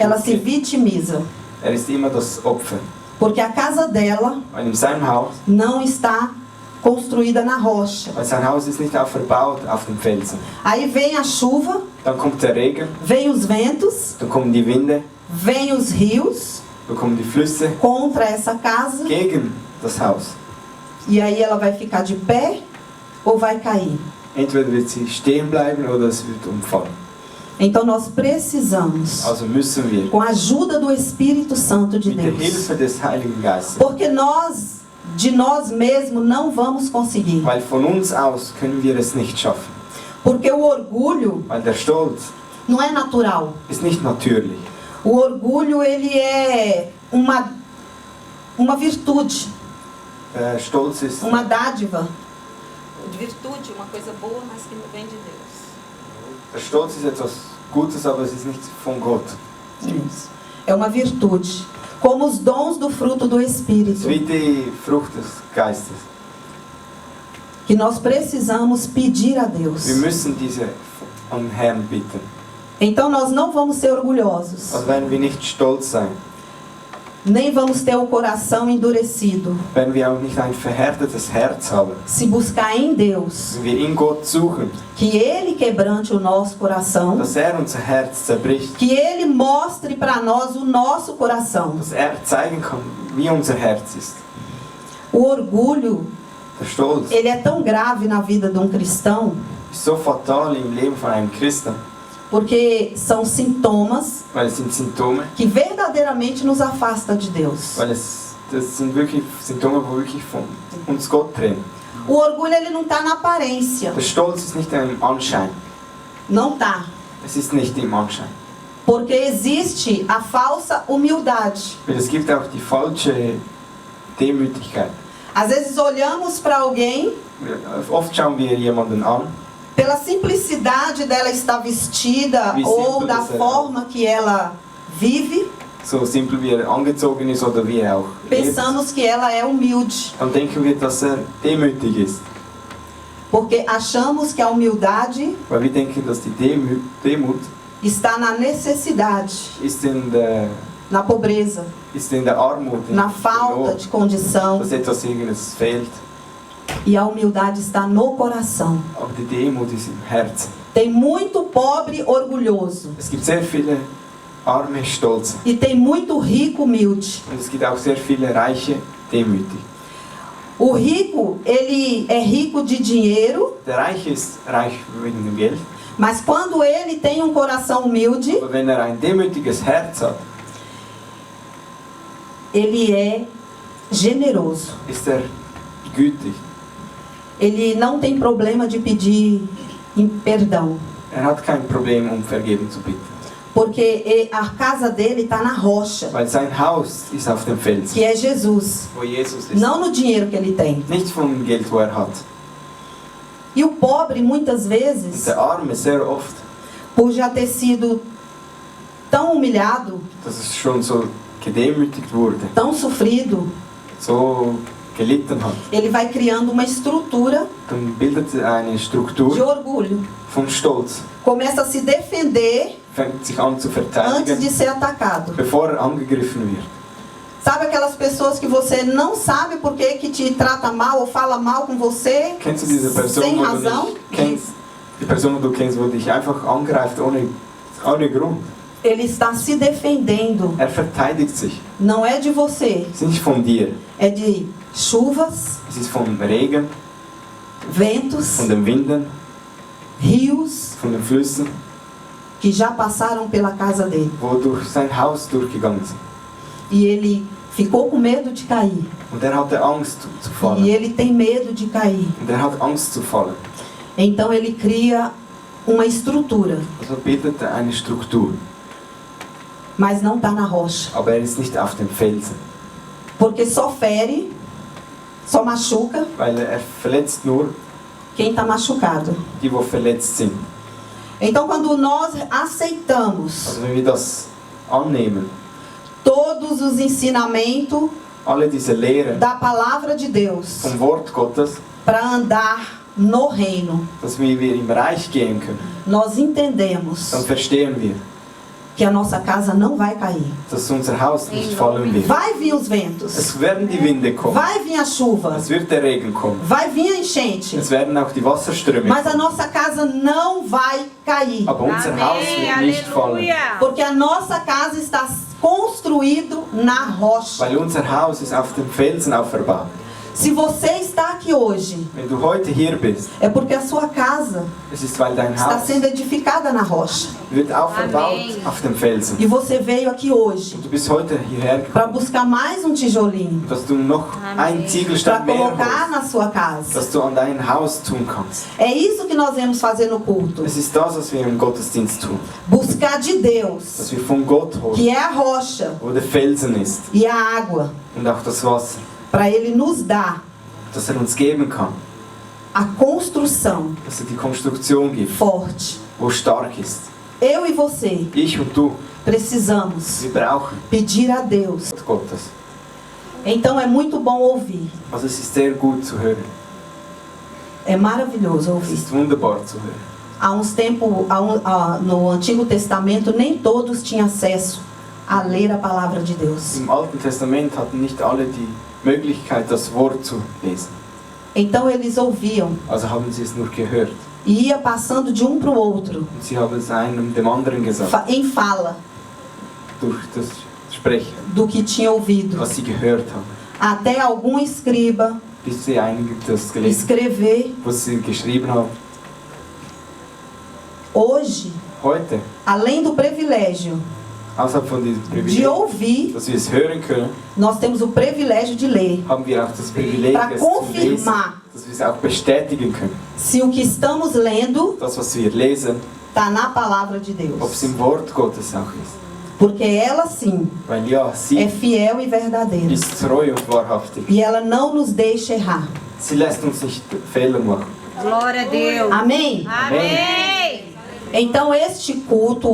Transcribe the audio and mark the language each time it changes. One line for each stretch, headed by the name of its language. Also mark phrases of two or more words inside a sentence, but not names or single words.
Portuguese: ela se
German: gibt,
Portuguese: vitimiza.
German: er ist immer das Opfer.
Portuguese: Porque a casa dela
German: Weil in seinem Haus,
Portuguese: não está construída na rocha.
German: weil sein Haus ist nicht verbaut auf dem Felsen.
Portuguese: Aí vem a chuva,
German: Dann kommt der Regen,
Portuguese: vem os ventos,
German: dann kommen die Winde,
Portuguese: vem os rios
German: dann kommen die Flüsse
Portuguese: contra essa casa.
German: gegen das Haus.
Portuguese: E aí ela vai ficar de pé ou vai cair.
German: Entweder wird sie stehen bleiben oder es wird umfallen.
Portuguese: Então nós precisamos,
German: Also müssen wir
Portuguese: com a ajuda do Espírito Santo de
German: mit der
Portuguese: Deus,
German: Hilfe des Heiligen Geistes,
Portuguese: porque nós, de nós mesmos, não vamos conseguir.
German: weil von uns aus können wir es nicht schaffen.
Portuguese: Porque o orgulho
German: Weil der Stolz
Portuguese: não é natural.
German: ist nicht natürlich.
Portuguese: O orgulho, ele é uma virtude,
German: Stolz ist,
Portuguese: uma dádiva. Virtude, uma coisa boa, mas que vem de Deus.
German: der Stolz ist etwas Gutes, aber es ist nicht von Gott.
Portuguese: Isso. É uma virtude. Como os dons do fruto do
German: Es ist
Portuguese: Espírito,
German: wie die Frucht des Geistes.
Portuguese: que nós precisamos pedir a
German: Wir
Portuguese: Deus.
German: müssen diese an Herrn bitten.
Portuguese: Então nós não vamos ser orgulhosos,
German: Also werden wir nicht stolz sein,
Portuguese: nem vamos ter o coração endurecido.
German: werden wir auch nicht ein verhärtetes Herz haben.
Portuguese: Se buscar em Deus,
German: Wenn wir in Gott suchen,
Portuguese: que Ele quebrante o nosso coração,
German: dass unser Herz zerbricht,
Portuguese: que Ele mostre para nós o nosso coração.
German: dass zeigen kann, wie unser Herz ist.
Portuguese: O orgulho,
German: Der Stolz
Portuguese: ele é tão grave na vida de um cristão,
German: ist so fatal im Leben von einem Christen,
Portuguese: porque são sintomas
German: weil es sind Symptome,
Portuguese: que verdadeiramente nos afasta de Deus.
German: weil das sind wirklich Symptome, wo wirklich von uns Gott trennen.
Portuguese: O orgulho, ele não está na aparência.
German: Der Stolz ist nicht im Anschein.
Portuguese: Não está.
German: Es ist nicht im Anschein.
Portuguese: Porque existe a falsa humildade.
German: Weil es gibt auch die falsche Demütigkeit.
Portuguese: Às vezes olhamos para alguém,
German: Oft schauen wir jemanden an,
Portuguese: pela simplicidade dela estar vestida
German: Wie
Portuguese: ou simples da é. forma que ela vive,
German: so simpel wie angezogen ist oder wie auch lebt.
Portuguese: pensamos que ela é humilde.
German: Dann denken wir, dass demütig ist.
Portuguese: Porque achamos que a humildade
German: Weil wir denken, dass die Demut
Portuguese: está na necessidade,
German: ist
Portuguese: na pobreza,
German: ist in der Armut, in
Portuguese: na
German: der
Portuguese: falta
German: Not,
Portuguese: de condição.
German: dass etwas irgendes fehlt.
Portuguese: E a humildade está no coração.
German: Aber die Demut ist im Herzen.
Portuguese: Tem muito pobre orgulhoso.
German: Es gibt sehr viele arme Stolze.
Portuguese: E tem muito rico humilde.
German: Und es gibt auch sehr viele reiche Demütig.
Portuguese: O rico, ele é rico de dinheiro,
German: Der Reiche ist reich wegen dem Geld.
Portuguese: mas quando ele tem um coração humilde,
German: Aber wenn ein demütiges Herz hat,
Portuguese: ele é generoso.
German: ist gütig.
Portuguese: Ele não tem problema de pedir perdão.
German: Hat kein Problem, Vergebung zu bitten.
Portuguese: Porque a casa dele está na rocha,
German: Weil sein Haus ist auf dem Felsen,
Portuguese: que é Jesus.
German: wo Jesus ist.
Portuguese: Não no dinheiro que ele tem.
German: Nicht vom Geld, wo hat.
Portuguese: E o pobre, muitas
German: Und
Portuguese: vezes,
German: der Arme sehr oft,
Portuguese: por já ter sido tão humilhado,
German: dass es schon so gedemütigt wurde,
Portuguese: tão sofrido,
German: so gelitten hat.
Portuguese: ele vai criando uma estrutura
German: Dann bildet eine
Portuguese: de
German: Struktur
Portuguese: orgulho.
German: vom Stolz.
Portuguese: Começa a se defender
German: Fängt sich an zu
Portuguese: antes de
German: verteidigen,
Portuguese: ser atacado.
German: bevor angegriffen wird.
Portuguese: Sabe aquelas pessoas que você não sabe por que te trata mal ou fala mal com você,
German: Kennst du diese Person,
Portuguese: sem
German: wo du
Portuguese: razão?
German: nicht kennst? Die Person, die du kennst, wo dich einfach angreift ohne Grund.
Portuguese: Ele está se defendendo.
German: Verteidigt sich.
Portuguese: Não é de você,
German: Es ist nicht von dir.
Portuguese: é de chuvas,
German: Es ist vom Regen,
Portuguese: ventos,
German: von den Winden,
Portuguese: rios
German: von den Flüssen,
Portuguese: que já passaram pela casa dele.
German: wo durch sein Haus durchgegangen sind.
Portuguese: E ele ficou com medo de cair.
German: Und hatte Angst zu
Portuguese: E
German: fallen.
Portuguese: ele tem medo de cair.
German: Und hat Angst zu fallen.
Portuguese: Então ele cria uma estrutura,
German: Also bildet eine Struktur.
Portuguese: mas não está na rocha.
German: Aber ist nicht auf dem Felsen.
Portuguese: Porque só fere, só machuca
German: Weil verletzt nur
Portuguese: quem está machucado.
German: die, die verletzt sind.
Portuguese: Então quando nós aceitamos
German: Also wenn wir das annehmen,
Portuguese: todos os ensinamentos
German: alle diese Lehre
Portuguese: da palavra de Deus
German: vom Wort Gottes,
Portuguese: para andar no reino,
German: dass wir im Reich gehen können,
Portuguese: nós entendemos
German: dann verstehen wir,
Portuguese: que a nossa casa não vai cair.
German: dass unser Haus nicht fallen wird.
Portuguese: Vai vir os ventos,
German: Es werden die Winde kommen,
Portuguese: vai vir a chuva,
German: es wird der Regen kommen,
Portuguese: vai vir a enchente,
German: es werden auch die Wasserströme
Portuguese: mas a
German: kommen.
Portuguese: nossa casa não vai cair.
German: Aber unser Haus wird nicht fallen,
Portuguese: Porque a nossa casa está construído na rocha.
German: weil unser Haus ist auf dem Felsen auferbaut.
Portuguese: Se você está aqui hoje,
German: Wenn du heute hier bist,
Portuguese: é porque a sua casa
German: es ist, weil dein
Portuguese: está
German: Haus
Portuguese: sendo edificada na rocha.
German: wird aufgebaut Amen. auf dem Felsen.
Portuguese: E você veio aqui hoje
German: Du bist heute hierher
Portuguese: para
German: gekommen,
Portuguese: buscar mais um tijolinho
German: dass du noch Amen. einen
Portuguese: para
German: Ziegelstein mehr
Portuguese: colocar
German: holst,
Portuguese: na sua casa.
German: dass du an dein Haus tun kannst.
Portuguese: É isso que nós vamos fazer no culto.
German: Es ist das, was wir im Gottesdienst tun.
Portuguese: Buscar de Deus,
German: Dass wir von Gott holen,
Portuguese: que é a rocha
German: wo der Felsen ist
Portuguese: e a água,
German: und auch das Wasser,
Portuguese: para Ele nos dar
German: dass uns geben kann,
Portuguese: a construção
German: dass die Konstruktion gibt,
Portuguese: forte.
German: wo stark ist.
Portuguese: Eu e você
German: Ich und du,
Portuguese: precisamos
German: wir brauchen
Portuguese: pedir a Deus.
German: Gottes.
Portuguese: Então é muito bom ouvir.
German: Also es ist sehr gut zu hören.
Portuguese: É maravilhoso
German: Es
Portuguese: ouvir.
German: ist wunderbar zu hören.
Portuguese: Há uns tempos, no Antigo Testamento, nem todos tinham acesso a ler a palavra de Deus.
German: Im Alten Testament hatten nicht alle die Möglichkeit, das Wort zu lesen.
Portuguese: Então eles ouviam
German: Also haben sie es nur gehört.
Portuguese: e ia passando de um para o outro,
German: Und sie haben es einem dem anderen gesagt,
Portuguese: em fala
German: durch das Sprechen,
Portuguese: do que tinha ouvido.
German: was sie gehört haben.
Portuguese: Até algum escriba
German: Bis sie einige das gelesen
Portuguese: escrever.
German: was sie geschrieben haben.
Portuguese: Hoje,
German: Heute,
Portuguese: além do privilégio
German: außerhalb von diesem
Portuguese: de
German: Privileg,
Portuguese: ouvir,
German: dass wir es hören können,
Portuguese: nós temos o privilégio de ler,
German: haben wir auch das Privileg,
Portuguese: para
German: es zu lesen,
Portuguese: confirmar
German: dass wir es auch bestätigen können.
Portuguese: se o que estamos lendo
German: Das, was wir lesen,
Portuguese: está na palavra de
German: ob es
Portuguese: Deus.
German: im Wort Gottes auch ist.
Portuguese: Porque ela sim
German: Weil ja, sie
Portuguese: é fiel e verdadeira.
German: ist treu und wahrhaftig.
Portuguese: E ela não nos deixa errar.
German: Sie lässt uns nicht Fehler machen.
Portuguese: Glória a Deus. Amém? Amém. Então este culto